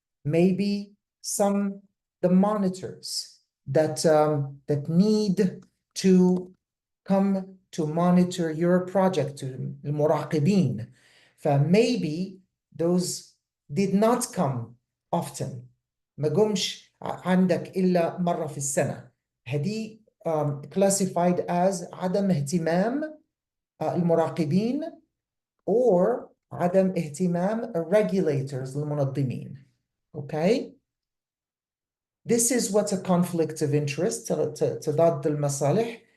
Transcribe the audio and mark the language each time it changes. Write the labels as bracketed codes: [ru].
[en] Maybe the monitors that need to come to monitor your project, to المراقبين. Maybe those did not come often. [ar] ما قمش عندك إلا مرة في السنة. هذه [en] classified as [ar] عدم اهتمام المراقبين or عدم اهتمام regulators المنظمين. [en] Okay? This is what's a conflict of interest, [ar] تضاد المصالح.